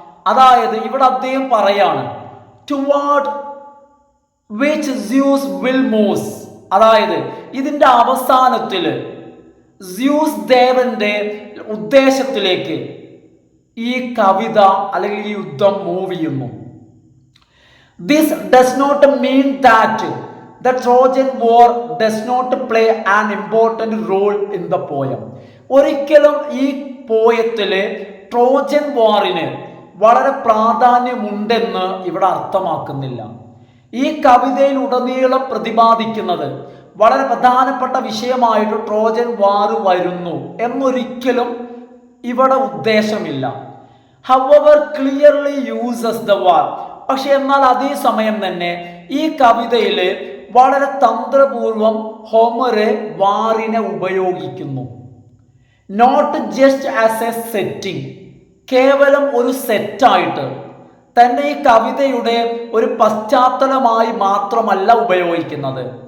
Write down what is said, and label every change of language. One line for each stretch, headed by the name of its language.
Malayalam: അതായത് ഇവിടെ അദ്ദേഹം പറയാണ്
English: Toward which Zeus will moves.
Malayalam: അതായത് ഇതിന്റെ അവസാനത്തിൽ സ്യൂസ് ദേവന്റെ ഉദ്ദേശത്തിലേക്ക് ഈ കവിത അല്ലെങ്കിൽ ഈ യുദ്ധം മൂവ് ചെയ്യുന്നു.
English: This does not mean that the Trojan War does not play an important role in the poem.
Malayalam: ഒരിക്കലും ഈ പോയത്തിലെ ട്രോജൻ വാറിന് വളരെ പ്രാധാന്യമുണ്ടെന്ന് ഇവിടെ അർത്ഥമാക്കുന്നില്ല. ഈ കവിതയിൽ ഉടനീളം പ്രതിപാദിക്കുന്നത് വളരെ പ്രധാനപ്പെട്ട വിഷയമായിട്ട് ട്രോജൻ വാർ വരുന്നു എന്നൊരിക്കലും ഇവിടെ ഉദ്ദേശമില്ല.
English: However clearly uses the war.
Malayalam: പക്ഷെ എന്നാൽ അതേ സമയം തന്നെ ഈ കവിതയിൽ വളരെ തന്ത്രപൂർവം ഹോമറ് വാറിനെ ഉപയോഗിക്കുന്നു.
English: not just as a setting,
Malayalam: കേവലം ഒരു സെറ്റായിട്ട് തന്നെ ഈ കവിതയുടെ ഒരു പശ്ചാത്തലമായി മാത്രമല്ല ഉപയോഗിക്കുന്നത്.